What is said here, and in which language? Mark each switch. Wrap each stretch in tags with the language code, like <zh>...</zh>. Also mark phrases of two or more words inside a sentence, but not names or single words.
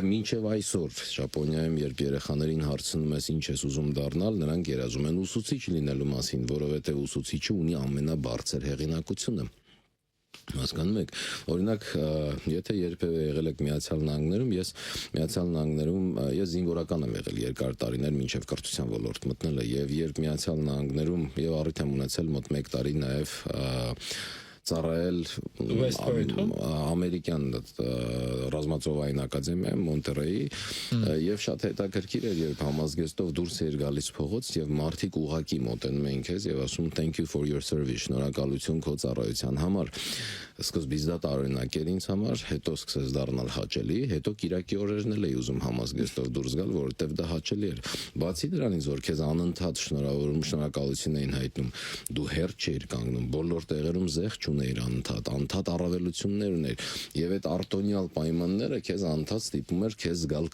<hy>մինչև այսօր Ճապոնիայում, երբ երեխաներին հարցնում ես ինչ ես ուզում դառնալ, նրանք երազում են ուսուցիչ լինելու մասին, որովհետև ուսուցիչը ունի ամենաբարձր հեղինակությունը։ Հասկանում եք, օրինակ, եթե երբևէ եղել եք Միացյալ Նահանգներում, ես Միացյալ Նահանգներում ես զինվորական եմ եղել երկար տարիներ մինչև կրթության ոլորտ մտնելը, եւ երբ Միացյալ Նահանգներում եւ առիթ եմ ունեցել մոտ 1 տարի նաեւ ծառայել ամերիկյան ռազմածովային ակադեմիայում Մոնտերեյի եւ շատ հետաքրքիր էր, երբ համազգեստով դուրս էր գալիս փողոց եւ մարդիկ ուղակի մոտենում էին քեզ եւ ասում</hy> <en>thank you for your service,</en> <hy>շնորհակալություն քո ծառայության համար։ Սկզբից դա տարօրինակ էր ինձ համար, հետո սկսեց դառնալ հաճելի, հետո Կիրակի օրերն էլ էի ուզում համազգեստով դուրս գալ, որովհետեւ դա հաճելի էր։ Բացի դրանից, որ քեզ անընդհատ շնորհակալություն էին հայտնում, դու հերթ չէիր կանգնում, բոլոր տեղերում զեղ չունեիր անընդհատ առավելություններ ուներ եւ այդ արտոնյալ պայմանները քեզ անընդհատ ստիպում էր քեզ զգալ</hy>